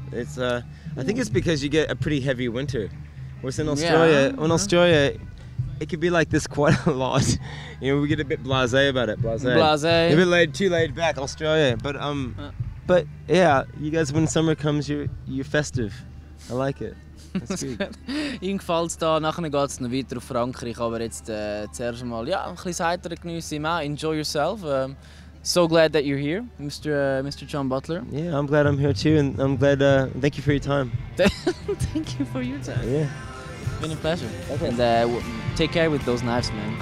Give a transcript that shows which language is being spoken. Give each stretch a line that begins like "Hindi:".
English: It's I think it's because you get a pretty heavy winter. Whereas in Australia, Australia, it could be like this quite a lot. You know, we get a bit blasé about it. Blasé. A bit too laid back, Australia. But yeah, you guys, when summer comes, you're festive. I like it.
German: Ihnen gefällt es da, nachher geht es noch weiter auf Frankreich, aber jetzt zuerst mal ein bisschen heiter geniessen.
English: Enjoy yourself. So glad that you're here, Mr. John Butler. Yeah, I'm glad I'm here too, and I'm glad. Thank you for your time. Thank you for your time. Yeah, it's been a pleasure. Okay. And take care with those knives, man.